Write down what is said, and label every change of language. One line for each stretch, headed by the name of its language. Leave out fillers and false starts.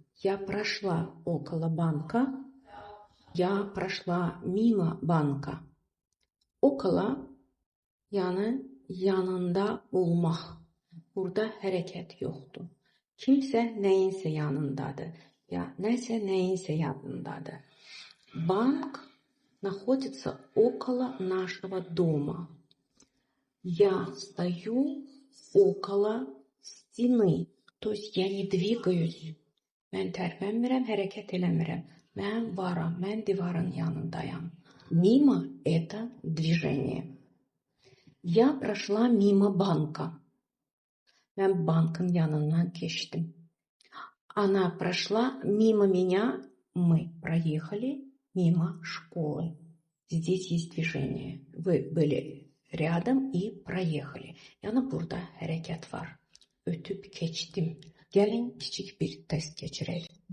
Russian: Я прошла около банка, я прошла мимо банка.
Azerbaijani: Okala yəni yanında olmaq. Burada hərəkət yoxdur. Kimsə nəyinsə yanındadır. Ya nəsə nəyinsə yanındadır.
Russian: Банк находится около нашего дома. Я стою около стены. То есть я не двигаюсь.
Azerbaijani: Mən tərpənmirəm, hərəkət eləmirəm. Mən varam, mən divarın yanındayam.
Russian: Мимо – это движение. Я прошла мимо банка.
Azerbaijani: Mən bankın yanından keçdim.
Russian: Она прошла мимо меня. Мы проехали мимо школы. Здесь есть движение. Вы были rядом и проехали.
Azerbaijani: Yəni burada hərəkət var. Ötüb keçdim. Gəlin kiçik bir test keçirək.